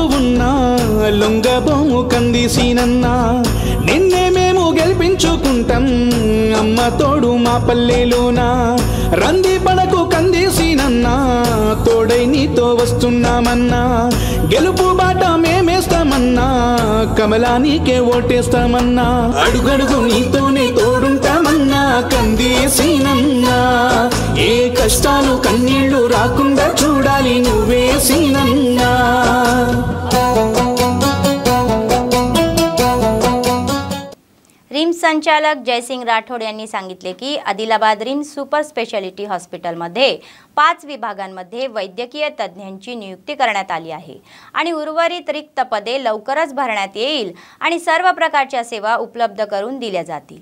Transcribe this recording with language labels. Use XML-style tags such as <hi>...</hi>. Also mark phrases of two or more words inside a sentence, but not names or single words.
<te>ఉన్నా లొంగబోము కందేసినన్నా నిన్నే మేము గెలిపించుకుంటాం అమ్మ తోడు మా పల్లెలోనా రంది పడకు కందేసినన్నా తోడై నీతో వస్తున్నామన్నా గెలుపు బాట మేమేస్తామన్నా కమలానికే ఓటేస్తామన్నా అడుగడుగు నీతోనే తోడుంటామన్నా కందేసినన్నా ఏ కష్టాలు కన్నీళ్లు రాకుండా చూడాలి నువ్వే సీనన్నా.</te> <mr>रिम्स संचालक जयसिंग राठोड यांनी सांगितले की आदिलाबाद रिम्स सुपर स्पेशालिटी हॉस्पिटलमध्ये 5 विभागांमध्ये वैद्यकीय तज्ज्ञांची नियुक्ती करण्यात आली आहे आणि उर्वरित रिक्त पदे लवकरच भरण्यात येईल आणि सर्व प्रकारच्या सेवा उपलब्ध करून दिल्या जातील.</mr>